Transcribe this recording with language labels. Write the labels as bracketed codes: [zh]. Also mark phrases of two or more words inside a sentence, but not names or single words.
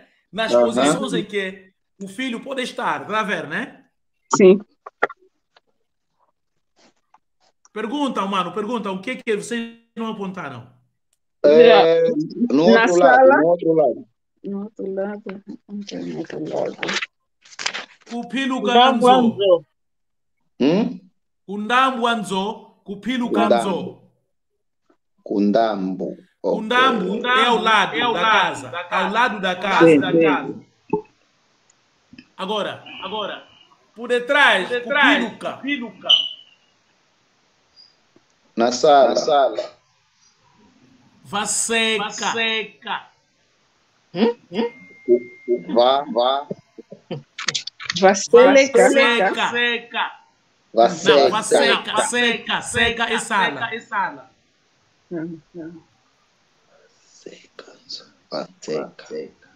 [pt] Nas posições em que o filho pode estar, tá vendo, né? Sim. Perguntam, mano, o que vocês não apontaram? No outro lado. No outro lado. Kupilukanzo. [kg] Kundambuanzo, Kupilukanzo. [pt] Kundambu. Kundambu é ao lado da casa. Ao lado da casa. Agora, por detrás, Kupiluka. Na sala. Vaseca. Vá. Vaseca. Seca é sala. Vaseca.